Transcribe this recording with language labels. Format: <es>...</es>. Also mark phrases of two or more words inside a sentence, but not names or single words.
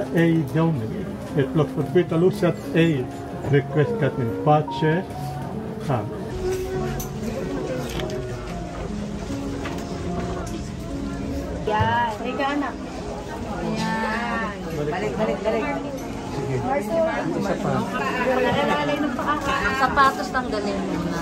<la>ei Domini, et plus perpetua luceat ei, requiescat in pace. Amen.</la> <tl>Yan. Halika anak. Yan. Balik. Sapatos tanggalin muna.</tl>